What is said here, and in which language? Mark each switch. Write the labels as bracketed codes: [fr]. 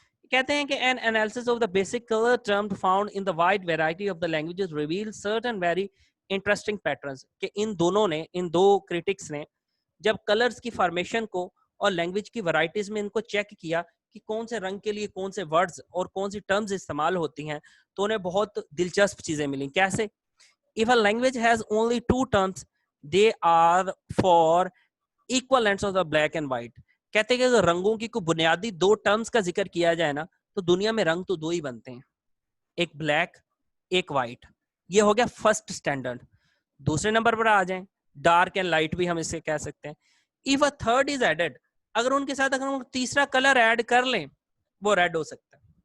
[ur] کہتے ہیں کہ [en] an analysis of the basic color terms found in the wide variety of the languages reveals certain very interesting patterns. [ur] کہ ان دونوں نے, ان 2 critics نے جب کلرز کی فارمیشن کو اور لینگویج کی ورائٹیز میں ان کو چیک کیا کہ کون سے رنگ کے لیے کون سے ورڈز اور کون سی ٹرمز استعمال ہوتی ہیں, تو انہیں بہت دلچسپ چیزیں ملیں. کیسے؟ [en] if a language has only 2 terms they are for equivalents of the black and white. [ur] کہتے ہیں کہ اگر رنگوں کی کوئی بنیادی 2 ٹرمز کا ذکر کیا جائے نا, تو دنیا میں رنگ تو 2 ہی بنتے ہیں, ایک بلیک ایک وائٹ. یہ ہو گیا فرسٹ اسٹینڈرڈ. دوسرے نمبر پر آ جائیں, ڈارک اینڈ لائٹ بھی ہم اسے کہہ سکتے ہیں. [en] if a third is added, [ur] اگر ان کے ساتھ اگر ہم تیسرا کلر ایڈ کر لیں, وہ ریڈ ہو سکتا ہے.